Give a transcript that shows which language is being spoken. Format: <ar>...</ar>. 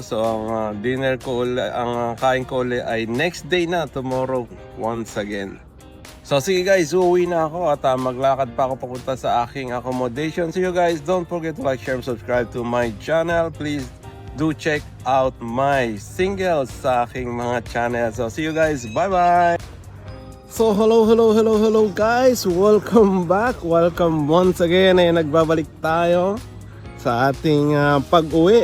<tl>So, ang dinner ko ang kain ko ulit ay next day na,</tl> <en>tomorrow once again.</en> <tl>So sige guys, uuwi na ako at maglakad pa ako papunta sa aking accommodation.</tl> <en>So you guys, don't forget to like, share, and subscribe to my channel. Please do check out my singles</en> <tl>sa aking mga</tl> <en>channel. So see you guys, bye bye! So hello guys, welcome back. Welcome once again.</en> <tl>Ay nagbabalik tayo sa ating pag-uwi.</tl>